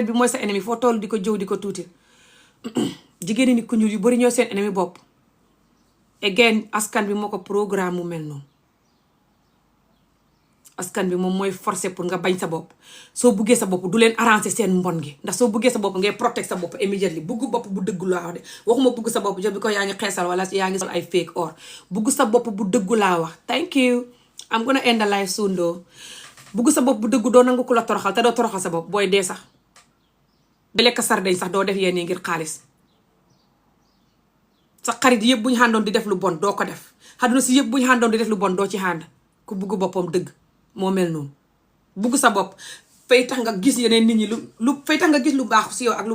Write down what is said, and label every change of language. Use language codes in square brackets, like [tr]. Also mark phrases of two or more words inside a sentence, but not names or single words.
[wo] bi mooy sa ennemi foo toll di ko jëw di ko tuuti jigéen nit ku ñuul yu bari ñoo seen ennemi bopp again askan bi moo ko programme mu mel noonu askan bi moom mooy forcé pour nga bañ sa bopp soo buggee sa bopp du leen arranger seen mbon gi ndax soo buggee sa bopp ngay protect sa bopp immediately bugg bopp bu dëggu laa wax de waxuma bugg sa bopp jox bi ko yaa ngi xeesal wala yaa ngi sol ay [en] fake or [wo] bugg sa bopp bu dëggu laa wax [en] thank you I'm gonna end the live soon though [wo] bugg sa bopp bu dëggu doo nangu ku la toroxal te doo toroxal sa bopp booy dee sax ba lekk sardeñ sax doo def yenn yi ngir xaalis sa xarit yëpp bu ñu xàndoon di def lu bon doo ko def xaduna si yëpp bu ñu xàndoon di def lu bon doo ci xànd ku bugg boppam dëgg moo mel noonu bugg sa bopp fay tax nga gis yeneen nit ñi lu fay tax nga gis lu baax si yow ak lu